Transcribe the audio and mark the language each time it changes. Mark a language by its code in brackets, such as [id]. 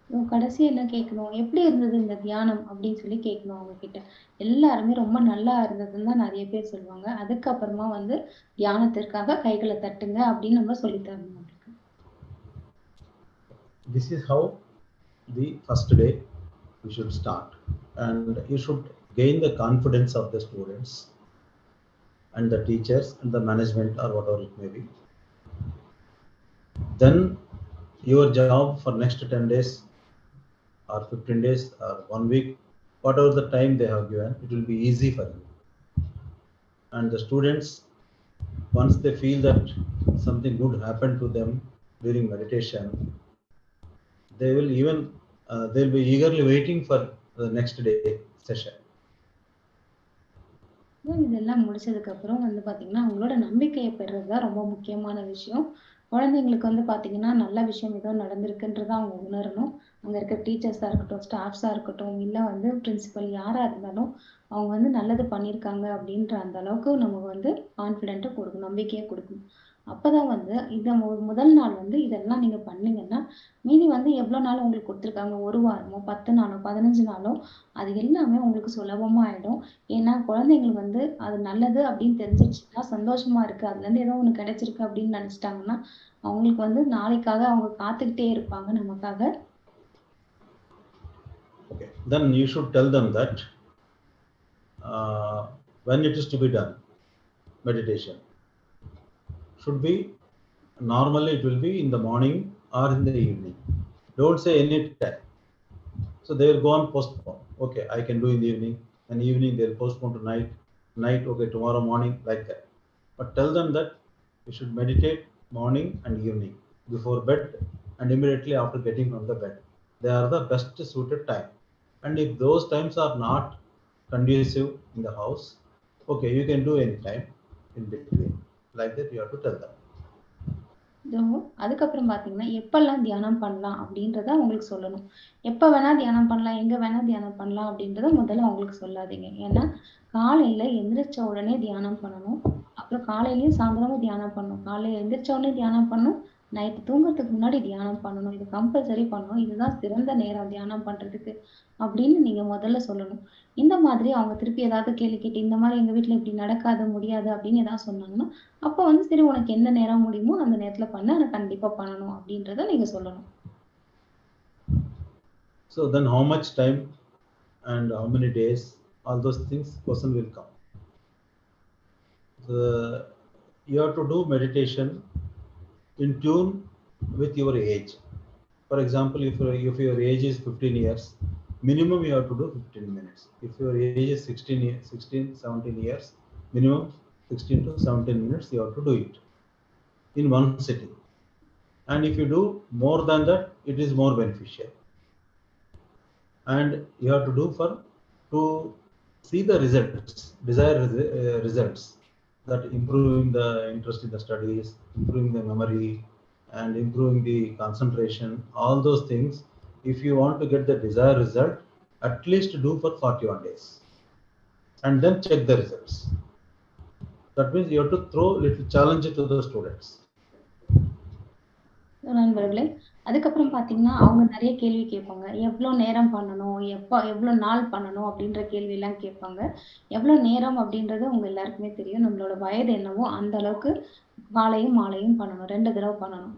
[ta] கடைசி என்ன கேட்கணும், எப்படி இருந்தது இந்த தியானம் அப்படின்னு சொல்லி கேட்கணும் அவங்க கிட்ட. எல்லாருமே ரொம்ப நல்லா இருந்ததுன்னு தான் நிறைய பேர் சொல்லுவாங்க. அதுக்கப்புறமா வந்து தியானத்திற்காக கைகளை தட்டுங்க அப்படின்னு நம்ம சொல்லி தரணும் அவங்களுக்கு. [en] This is how the first day we should start, and you should gain the confidence of the students and the teachers and the management or whatever it may be. Then your job for next 10 days or 15 days or 1 week, whatever the time they have given, it will be easy for you. And the students, once they feel that something good happened to them during meditation, they will even they'll be eagerly waiting for the next day session. [ta] இதெல்லாம் முடிச்சதுக்கு அப்புறம் வந்து பாத்தீங்கன்னா அவங்களோட நம்பிக்கையை பெறுறதுதான் ரொம்ப முக்கியமான விஷயம். குழந்தைங்களுக்கு வந்து பாத்தீங்கன்னா நல்ல விஷயம் ஏதோ நடந்திருக்குன்றதை அவங்க உணரணும். அங்க இருக்க டீச்சர்ஸா இருக்கட்டும், ஸ்டாஃப்ஸா இருக்கட்டும், இல்ல வந்து பிரின்சிபல் யாரா இருந்தாலும் அவங்க வந்து நல்லது பண்ணியிருக்காங்க அப்படின்ற அந்த அளவுக்கு நம்ம வந்து கான்ஃபிடென்ட்டை கொடுக்கணும், நம்பிக்கையை கொடுக்கணும். அப்பதான் வந்து இதை முதல் நாள் வந்து இதெல்லாம் நீங்க பண்ணீங்கன்னா மீதி வந்து எவ்வளவு நாள் உங்களுக்கு கொடுத்துருக்காங்க, 1 வாரமோ 10 நாளோ 15 நாளோ அது எல்லாமே உங்களுக்கு சுலபமா ஆயிடும். ஏன்னா குழந்தைங்களுக்கு வந்து அது நல்லது அப்படின்னு தெரிஞ்சிருச்சுன்னா சந்தோஷமா இருக்கு, அதுல இருந்து ஏதோ ஒண்ணு கிடைச்சிருக்கு அப்படின்னு நினைச்சிட்டாங்கன்னா அவங்களுக்கு வந்து நாளைக்காக அவங்க காத்துக்கிட்டே இருப்பாங்க நமக்காக. [en] Okay. Then you should tell them that when it is to be done, meditation should be, normally it will be in the morning or in the evening. Don't say any time. So they will go and postpone. Okay, I can do in the evening. And evening they'll postpone to night. Night, okay, tomorrow morning, like that. But tell them that you should meditate morning and evening before bed and immediately after getting from the bed. They are the best suited time. And if those times are not conducive in the house, okay, you can do any time in between. Like that, you have to tell them. [ta] அதுக்கப்புறம் பாத்தீங்கன்னா எப்பெல்லாம் தியானம் பண்ணலாம் அப்படின்றத அவங்களுக்கு சொல்லணும். எப்ப வேணா தியானம் பண்ணலாம், எங்க வேணா தியானம் பண்ணலாம் அப்படின்றத முதல்ல அவங்களுக்கு சொல்லாதீங்க. ஏன்னா காலையில எந்திரிச்ச உடனே தியானம் பண்ணணும், அப்புறம் காலையிலயும் சாயந்தரமும் தியானம் பண்ணணும், காலையில எந்திரிச்ச உடனே தியானம் பண்ணணும், நைட்டு தூங்குறதுக்கு முன்னாடி தியானம் பண்ணணும். இது கம்பல்சரி பண்ணணும், இதுதான் சிறந்த நேரம் தியானம் பண்றதுக்கு அப்படின்னு நீங்க முதல்ல சொல்லணும். இந்த மாதிரி அவங்க திருப்பி ஏதாவது கேள்வி கேட்டு இந்த மாதிரி எங்க வீட்டுல இப்படி நடக்காது, முடியாது அப்படின்னு ஏதாவது சொன்னாங்கன்னா அப்போ வந்து சரி உனக்கு எந்த நேரம் முடியுமோ அந்த நேரத்துல பண்ண, அதை கண்டிப்பா பண்ணணும் அப்படின்றத நீங்க சொல்லணும். [en] So then how much time and how many days, all those things question will come. You have to do meditation in tune with your age. For example, if your age is 15 years, minimum you have to do 15 minutes. If your age is 17 years, minimum 16 to 17 minutes you have to do it in one sitting. And if you do more than that, it is more beneficial. And you have to do to see the results, desired results, that improving the interest in the studies, improving the memory, and improving the concentration, all those things. If you want to get the desired result, at least do for 41 days and then check the results. That means you have to throw little challenge to the students. [ta] நண்பர்களே, அதுக்கப்புறம் பார்த்தீங்கன்னா, அவங்க நெறைய கேள்வி கேட்பாங்க. எவ்ளோ நேரம் பண்ணணும்? எவ்ளோ நாள் பண்ணணும்? அப்படின்ற கேள்விலாம் கேட்பாங்க. எவ்ளோ நேரம் அப்படின்றது உங்க எல்லாருக்குமே தெரியும். நம்மளோட வயது என்னவோ அந்த அளவுக்கு காலையும், மாலையும் பண்ணணும். 2 தடவ பண்ணணும்.